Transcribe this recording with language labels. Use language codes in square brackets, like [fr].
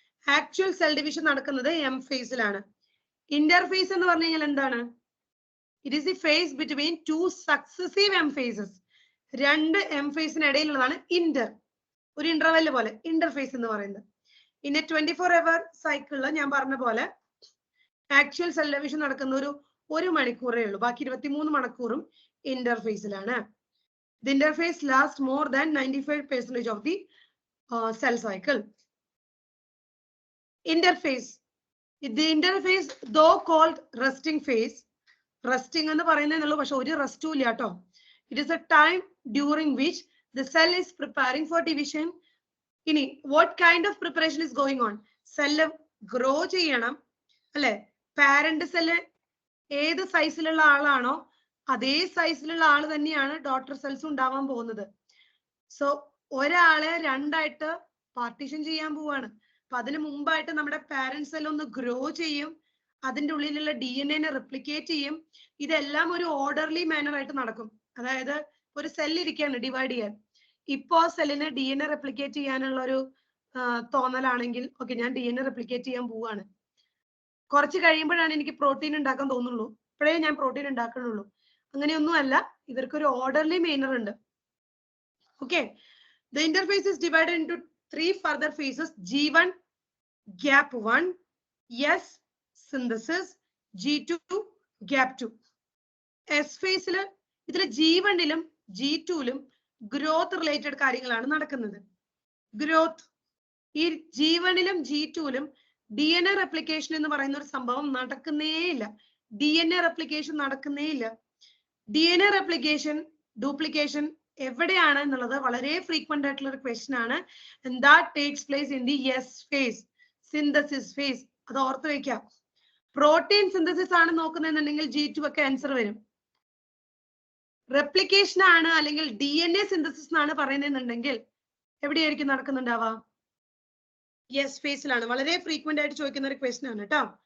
[ml] Actual cell division നടക്കുന്നത് M ഫേസിലാണ്. Interface എന്ന് പറഞ്ഞു കഴിഞ്ഞാൽ എന്താണ്? [en] It is the phase between 2 successive M phases. [ml] 2 M ഫേസിന് ഇടയിലുള്ളതാണ് Inter, ഒരു ഇന്റർവെൽ പോലെ ഇന്റർഫേസ് എന്ന് പറയുന്നത്. ഇനി 24 അവർ സൈക്കിളിൽ ഞാൻ പറഞ്ഞ പോലെ ആക്ച്വൽ സെൽ ഡിവിഷൻ നടക്കുന്ന ഒരു മണിക്കൂറേ ഉള്ളൂ. ബാക്കി 23 മണിക്കൂറും ഇന്റർഫേസിലാണ്. [en] The interface lasts more than 95% of the cell cycle. Interface. The interface, though called resting phase, [ml] resting എന്ന് പറയുന്നേ പക്ഷെ ഒരു റെസ്റ്റും ഇല്ല കേട്ടോ. [en] It is a time during which the cell is preparing for division. ഇനി what kind of preparation is going on? [ml] Cell grow ചെയ്യണം അല്ലെ? Parent cell ഏത് സൈസിലുള്ള ആളാണോ അതേ സൈസിലുള്ള ആള് തന്നെയാണ് ഡോട്ടർ സെൽസ് ഉണ്ടാവാൻ പോകുന്നത്. സോ ഒരാളെ 2ആയിട്ട് പാർട്ടീഷൻ ചെയ്യാൻ പോവാണ്. അപ്പൊ അതിന് മുമ്പായിട്ട് നമ്മുടെ പാരന്റ് സെൽ ഒന്ന് ഗ്രോ ചെയ്യും, അതിന്റെ ഉള്ളിലുള്ള DNA റെപ്ലിക്കേറ്റ് ചെയ്യും. ഇതെല്ലാം ഒരു ഓർഡർലി മാനർ ആയിട്ട് നടക്കും. അതായത് ഒരു സെല്ല് ഇരിക്കുകയാണ് ഡിവൈഡ് ചെയ്യാൻ. ഇപ്പോ സെല്ലിന് DNA റെപ്ലിക്കേറ്റ് ചെയ്യാനുള്ള ഒരു തോന്നലാണെങ്കിൽ ഓക്കെ, ഞാൻ DNA റെപ്ലിക്കേറ്റ് ചെയ്യാൻ പോവാണ്. കുറച്ച് കഴിയുമ്പോഴാണ് എനിക്ക് പ്രോട്ടീൻ ഉണ്ടാക്കാൻ തോന്നുള്ളൂ, ഇപ്പോഴേ ഞാൻ പ്രോട്ടീൻ ഉണ്ടാക്കണുള്ളൂ. അങ്ങനെയൊന്നും അല്ല, ഇവർക്കൊരു ഓർഡർലി മാനർ ഉണ്ട്. [en] Okay, the interface is divided into 3 further phases. G1 gap 1, S synthesis, G2 gap 2. [ml] S ഫേസിൽ ഇതിൽ G1ലും G2ലും ഗ്രോത്ത് റിലേറ്റഡ് കാര്യങ്ങളാണ് നടക്കുന്നത്. ഗ്രോത്ത് ഈ G1ലും G2ലും DNA റെപ്ലിക്കേഷൻ എന്ന് പറയുന്ന ഒരു സംഭവം നടക്കുന്നേ ഇല്ല. DNA റെപ്ലിക്കേഷൻ നടക്കുന്നേ ഇല്ല. DNA റെപ്ലിക്കേഷൻ ഡ്യൂപ്ലിക്കേഷൻ എവിടെയാണ് എന്നുള്ളത് വളരെ ഫ്രീക്വന്റ് ആയിട്ടുള്ള ഒരു ക്വസ്റ്റ്യൻ ആണ്. [en] And that takes place in the S phase, synthesis phase. [ml] അത് ഓർത്ത് വെക്കാം. പ്രോട്ടീൻ സിന്തസിസ് ആണ് നോക്കുന്നതെന്നുണ്ടെങ്കിൽ G2 ഒക്കെ ആൻസർ വരും. റെപ്ലിക്കേഷൻ ആണ് അല്ലെങ്കിൽ DNA സിന്തസിസ് എന്നാണ് പറയുന്നതെന്നുണ്ടെങ്കിൽ എവിടെയായിരിക്കും നടക്കുന്നുണ്ടാവുക? S ഫേസിലാണ്. വളരെ ഫ്രീക്വന്റ് ആയിട്ട് ചോദിക്കുന്ന ഒരു ക്വസ്റ്റ്യൻ ആണ് കേട്ടോ.